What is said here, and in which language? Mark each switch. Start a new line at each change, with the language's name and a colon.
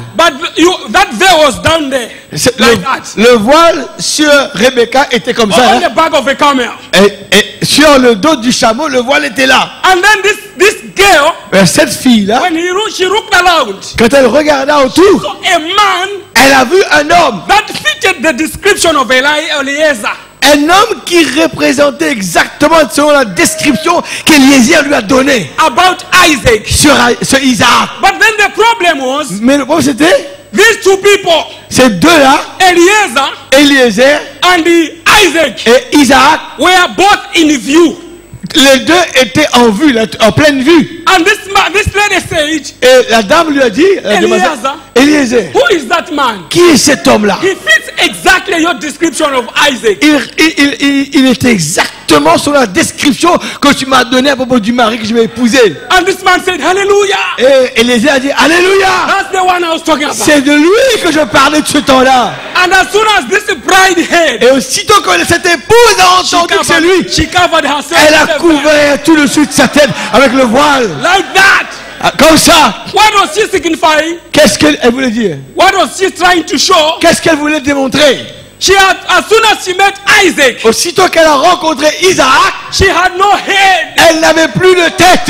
English: but that veil was down there, like that.
French: Le voile sur Rebecca était comme ça.
English: On the back of a camel.
French: Et sur le dos du chameau, le voile était là.
English: And then this girl,
French: Mais cette fille-là,
English: when she looked around,
French: quand elle regarda autour,
English: saw a man
French: elle a vu un homme.
English: that fitted the description of Eliezer.
French: Un homme qui représentait exactement selon la description qu'Eliezer lui a donnée
English: About Isaac.
French: sur Isaac.
English: But then the problem was,
French: Mais le problème c'était,
English: these two people,
French: ces deux-là,
English: Eliezer
French: Eliezer
English: and Isaac,
French: et Isaac,
English: were both in view.
French: les deux étaient en vue, en pleine vue.
English: And this lady said,
French: Et la dame lui a dit, Eliezer,
English: who is that man?
French: qui est cet homme-là?
English: He fits exactly your description of Isaac.
French: Il était exactement sur la description que tu m'as donnée à propos du mari que je vais épouser.
English: And this man said, hallelujah.
French: Et Eliezer a dit, Alléluia!
English: That's the one I was talking about.
French: C'est de lui que je parlais de ce temps-là.
English: And as soon as this bride heard,
French: Et aussitôt que cette épouse a entendu que c'est lui,
English: she covered herself
French: elle a
English: with a veil.
French: couvert tout le dessus de sa tête avec le voile.
English: Like that.
French: Comme ça.
English: What was she signifying?
French: Qu'est-ce qu'elle voulait dire?
English: What was she trying to show?
French: Qu'est-ce qu'elle voulait démontrer?
English: She had, as soon as she met Isaac,
French: Aussitôt qu'elle a rencontré Isaac,
English: she had no head.
French: elle n'avait plus de tête.